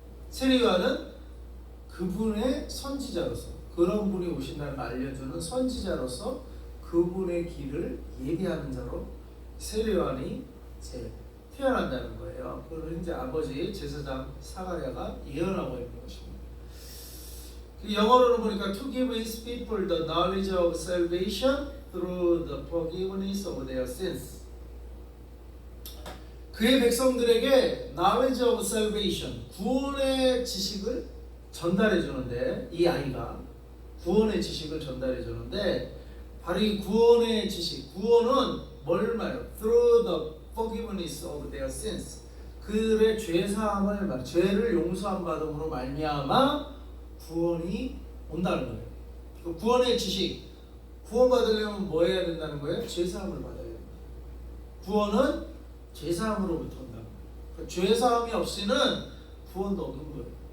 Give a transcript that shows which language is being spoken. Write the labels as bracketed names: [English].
[Korean] 세례요한은 그분의 선지자로서 그런 분이 오신다는 걸 알려주는 선지자로서 그분의 길을 예비하는 자로 세례요한이 이제 태어난다는 거예요. 그걸 이제 아버지 제사장 사가랴가 예언하고 있는 것입니다. 영어로는 보니까 [English] to give his people the knowledge of salvation through the forgiveness of their sins. [Korean] 그의 백성들에게 [English] knowledge of salvation, [Korean] 구원의 지식을 전달해 주는데 이 아이가 구원의 지식을 전달해 주는데 바로 이 구원의 지식, 구원은 뭘 말해요? [English] through the forgiveness of their sins. [Korean] 그들의 죄 사함을 말, 죄를 용서함 받음으로 말미암아 구원이 온다는 거예요. 그 구원의 지식, 구원 받으려면 뭐 해야 된다는 거예요? 죄 사함을 받아야 됩니다. 구원은 죄 사함으로부터 온다는 거예요. 그러니까 죄 사함이 없이는 구원도 없는 거예요.